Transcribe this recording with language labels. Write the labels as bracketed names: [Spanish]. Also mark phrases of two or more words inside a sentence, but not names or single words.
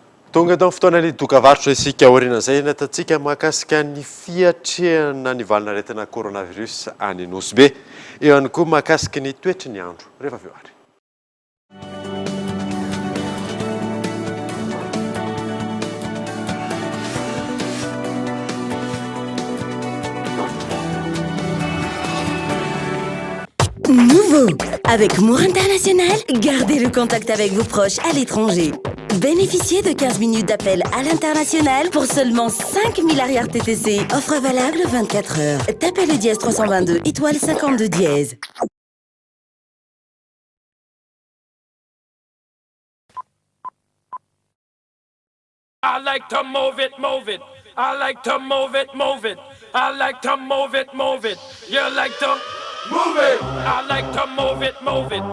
[Malagasy] tonga tao fotoana ny dokavarotra isika aoriana izay nataontsika mahakasika ny fiatrehana ny valinaretina coronavirus any Nosy-be. Eo ihany koa mahakasika ny toetry ny andro rehefa avy eo ary. [French] Nouveau, avec Moore International, gardez le contact avec vos proches à l'étranger. Bénéficiez de 15 minutes d'appel à l'international pour seulement 5000 arrières TTC. Offre valable 24 heures. Tapez le dièse 322 étoile 52 dièse. [English] I like to move it, move it. I like to move it, move it. I like to move it, move it. You like to move it. I like to move it, move it.